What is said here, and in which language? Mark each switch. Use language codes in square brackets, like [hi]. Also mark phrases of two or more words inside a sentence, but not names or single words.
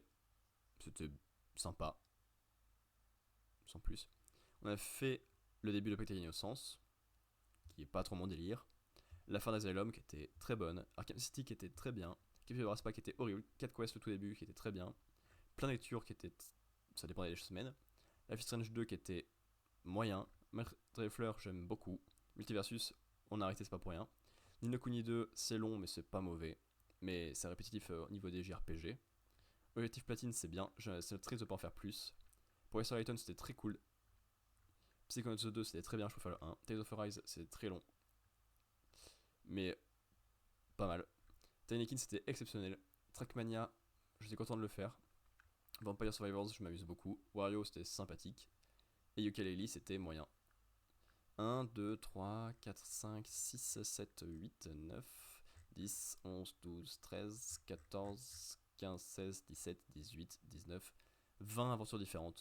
[fr] C'était sympa. Sans plus. On a fait le début de Playtale Innocence, qui est pas trop mon délire. La fin d'Asylum, qui était très bonne. Arkham City, qui était très bien. Capybara Spa, qui était horrible. 4 quests au tout début, qui était très bien. Plein de lectures, qui était. Ça dépendait des semaines. Life is Strange 2, qui était moyen. Maître des Fleurs, j'aime beaucoup. Multiversus, on a arrêté, c'est pas pour rien. Ni no Kuni 2, c'est long, mais c'est pas mauvais. Mais c'est répétitif au niveau des JRPG. Objectif Platine, c'est bien. C'est triste de pas en faire plus. Pour Ace Lighton, c'était très cool. Psychonauts 2, c'était très bien, je peux faire le 1. Tales of Arise, c'est très long. Mais pas mal. Tinykin, c'était exceptionnel. Trackmania, j'étais content de le faire. Vampire Survivors, je m'amuse beaucoup. Wario, c'était sympathique. Et Yooka-Laylee, c'était moyen. 1, 2, 3, 4, 5, 6, 7, 8, 9, 10, 11, 12, 13, 14, 15, 16, 17, 18, 19, 20 aventures différentes.